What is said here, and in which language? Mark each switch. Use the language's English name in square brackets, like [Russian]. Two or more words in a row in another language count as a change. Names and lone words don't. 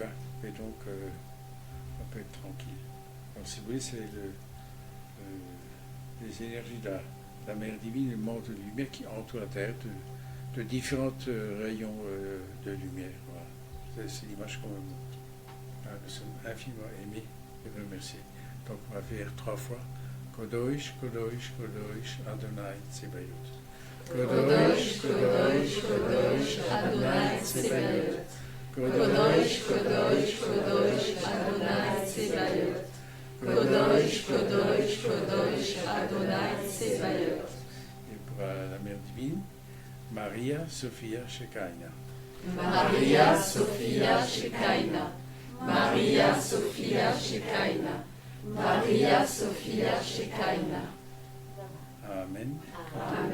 [French] Et donc, on peut être tranquille. Donc, si vous voulez, c'est les énergies de la Mère divine, le monde de lumière qui entoure la Terre de différents rayons de lumière. Voilà. C'est l'image qu'on me montre. Nous sommes infiniment aimés et remerciés. Donc on va faire 3 fois. [Hebrew] קדוש, קדוש, קדוש, אדני צבאות. קדוש, קדוש, קדוש, אדני צבאות. קדוש, קדוש, קדוש, אדני צבאות. קדוש, קדוש, קדוש, אדני צבאות. [French] Et pour la Mère divine, Maria Sophia Shekinah. Maria Sophia Shekinah. Maria Sophia Shekinah. Maria Sophia Shekinah. Amen.